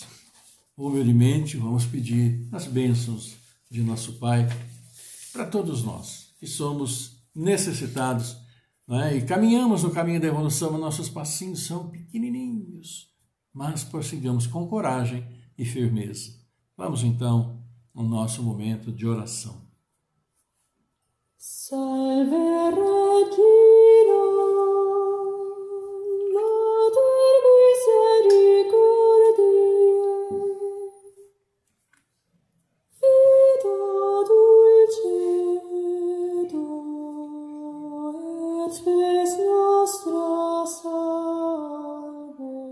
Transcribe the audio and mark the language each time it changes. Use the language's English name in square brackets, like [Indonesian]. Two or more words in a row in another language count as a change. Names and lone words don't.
[Portuguese] Humildemente vamos pedir as bênçãos de nosso Pai para todos nós que somos necessitados, não é? E caminhamos no caminho da evolução, mas nossos passinhos são pequenininhos, mas prossigamos com coragem e firmeza. Vamos então ao nosso momento de oração. [Latin] Salve Regina, Mater misericordiae, vita dulcedo, et spes nostra salve.